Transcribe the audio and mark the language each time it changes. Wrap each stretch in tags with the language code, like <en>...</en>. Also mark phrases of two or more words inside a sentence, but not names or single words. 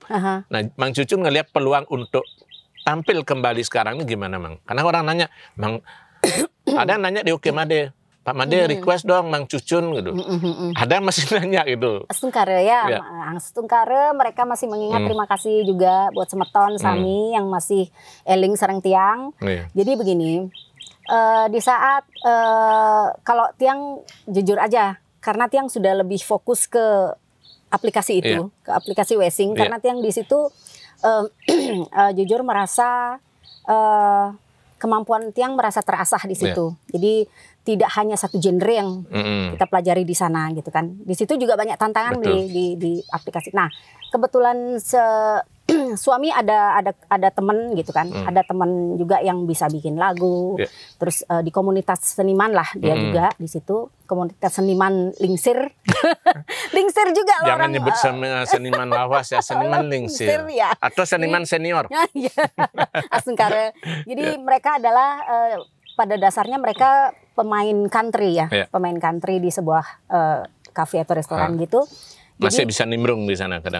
<id>Nah, Mang Cucun ngelihat peluang untuk tampil kembali sekarang ini gimana, Mang? Karena orang nanya, Mang ada yang nanya di Oke Made, Pak Made request dong Mang Cucun gitu. Ada yang masih nanya gitu. Stungkare ya. Stungkare mereka masih mengingat, terima kasih juga buat</id> <ban>Semeton Sami</ban> <id>yang masih</id> <ban>eling sareng tiang.</ban> <id>Jadi begini, di saat kalau tiang jujur aja, karena tiang sudah lebih fokus ke aplikasi itu, ke aplikasi Wesing, karena tiang di situ jujur merasa kemampuan tiang merasa terasah di situ. Jadi tidak hanya satu genre yang kita pelajari di sana gitu kan. Di situ juga banyak tantangan di aplikasi. Nah, kebetulan suami ada teman gitu kan. Ada teman juga yang bisa bikin lagu. Terus di komunitas seniman lah dia juga di situ. Komunitas seniman Lingsir. Lingsir juga loh. Jangan nyebut seniman lawas ya, seniman Lingsir. Ya. Atau seniman senior. Astungkare. Jadi mereka adalah pada dasarnya mereka pemain country ya. Pemain country di sebuah cafe atau restoran gitu. Masih bisa nimbrung di sana kadang.</id>